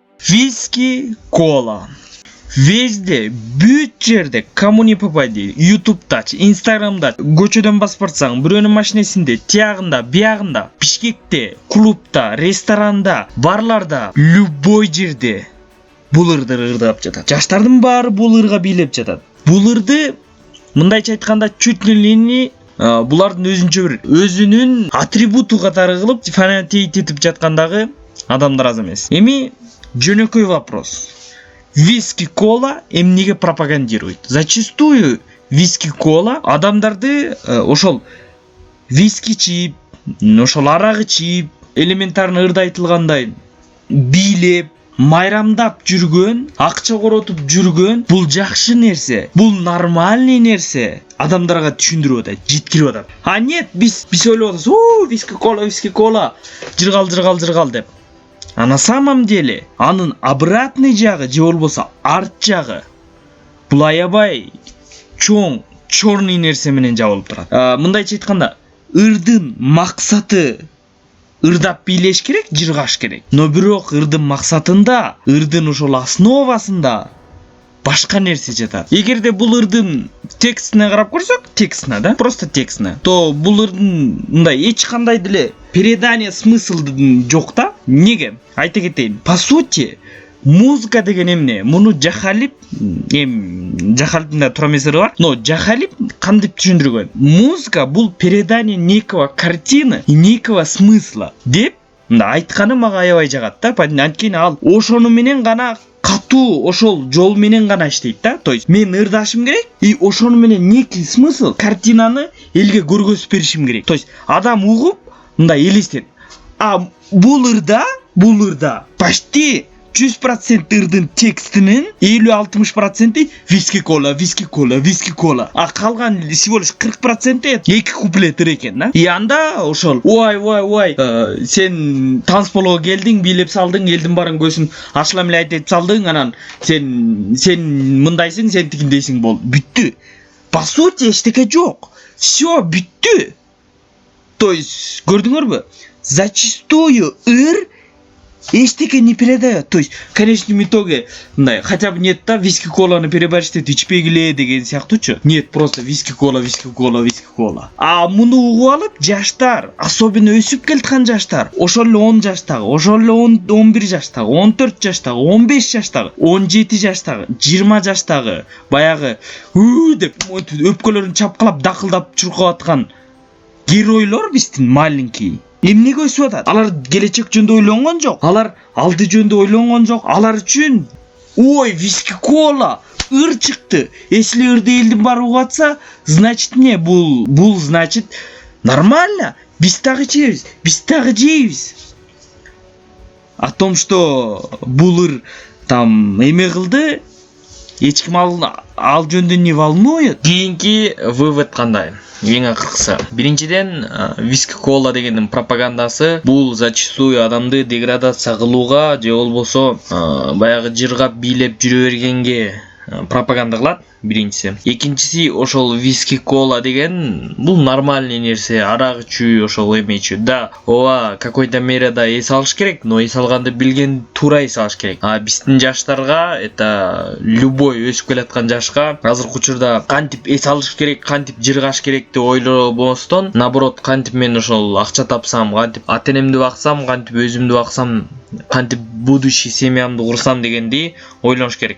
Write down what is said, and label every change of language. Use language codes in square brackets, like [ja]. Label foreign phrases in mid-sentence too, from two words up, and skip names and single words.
[ky] Виски, кола. [ru] Везде, [ky] бүт жерде, [ru] кому не попади, [ky] ютубта, инстаграмда, көчөдөн басып барсаң, бирөөнүн машинесинде, тиягында, биягында, Бишкекте, клубта, ресторанда, барларда, любой жерде бул ырды ырдап жатат. Жаштардын баары бул ырга бийлеп жатат. Бул ырды мындайча айтканда [ru] чуть ли [ky] булардын өзүнүн атрибуту катары кылып фанатейт этип жаткандагы адамдар аз эмес. Эми жөнөкөй вопрос. Виски кола эмнеге пропагандирует? Зачастую виски кола адамдарды ошол виски чип, ошол арак ичип, элементарно ырда айтылгандай бийлеп, майрамдап жүргөн, акча коротуп жүргөн бул жакшы нерсе, бул нормальный нерсе адамдарга түшүндүрүп атат, жеткирип атат. [ru] А нет, [ky] биз ойлоп атабыз, виски кола, жыргал деп. [ru] А на самом деле [ky] анын обратный жагы же болбосо арт жагы бул аябай чоң, чорный нерсе менен жабылып турат. Мындайча айтканда, ырдын максаты ырдап бийлеш керек, жыргаш керек. Но бирок ырдын максатында, ырдын ошол основасында башка нерсе жатат. Эгерде бул ырдын текстине карап көрсөк, да, просто текстине, то бул ырдын мындай эч кандай деле передание смыслдын жок да. Неге? Айта кетейин. [ru] По сути, [ky] музыка деген эмне? Муну Жахалип, Жахалиптин да туура эмес ыры бар, но Жахалип кантип түшүндүргөн? Музыка бул [ru] передание некого картины и некого смысла [ky] деп айтканы мага аябай жагат да. Анткени ал ошону менен гана катуу, ошол жол менен гана иштейт да. [ru] То есть [ky] мен ырдашым керек и ошону менен некий смысл, картинаны элге көргөзүп беришим керек. [ru] То есть [ky] адам угуп мындай элестет. А бул ырда почти 100% ырдын текстинин 50-60% виски кола. А калган [ru] всего лишь [ky] 40% эки куплет ыр экен да. И анда ошол ой, сен танцполго келдиң, бийлеп салдың, элдин баарын көзүн ашылам эле айтып салдың, анан сен мындайсың, сен тигиндейсиң болду. Бүттү. [ru] По сути [ky] эчтеке жок. Всё, бүттү. [ru] То есть, [ky] көрдүңөрбү? Зачастую ыр эчтеке [ru] не передает. То есть, в конечном итоге, хотя бы нет, [ky] да, виски коланы перебарщиктеп ичпегиле деген сыяктуучу. [ru] Нет, просто виски кола. [ky] А муну угуп алып жаштар, особенно өсүп келаткан жаштар, ошол эле 10 жаштагы, ошол эле 11 жаштагы, 14 жаштагы, 15 жаштагы, 17 жаштагы, 20 жаштагы, баягы деп өпкөлөрүн чапкылап, дакылдап чуркап аткан геройлор биздин маленький. Эмнеге өсүп атат? Алар келечек жөнүндө ойлонгон жок. Алар алды жөнүндө ойлонгон жок. Алар үчүн виски кола ыр чыкты. Если ырды элдин баары угуп атса, [ru] значит не [ky] бул [ru] значит нормально. [ky] Биз дагы жейбиз. [ru] О том, что [ky] бул ыр там эме кылды, эч ким ал жөнүндө [ru] не волнует. [ky] Кийинки вывод кандай? Ең акыркысы. Биринчиден, виски кола дегендин пропагандасы бул зачастую адамды деградация кылууга же болбосо баягы жыргап бийлеп жүрө бергенге пропаганда кылат. Биринчиси. Экинчиси, ошол виски кола деген бул нормальный нерсе, арак ичүү, ошол эме ичүү. Да, ооба, какой-то мерада эс алыш керек, но эс алганды билген туура эс алыш керек. А биздин жаштарга, [ru] это любой [ky] өсүп келаткан жашка азыркы учурда кантип эс алыш керек, кантип жыргаш керек деп ойлобостон, наоборот, кантип мен ошол акча тапсам, кантип ата-энемди баксам, кантип өзүмдү баксам, кантип будущий семьямды курсам дегенди ойлош керек.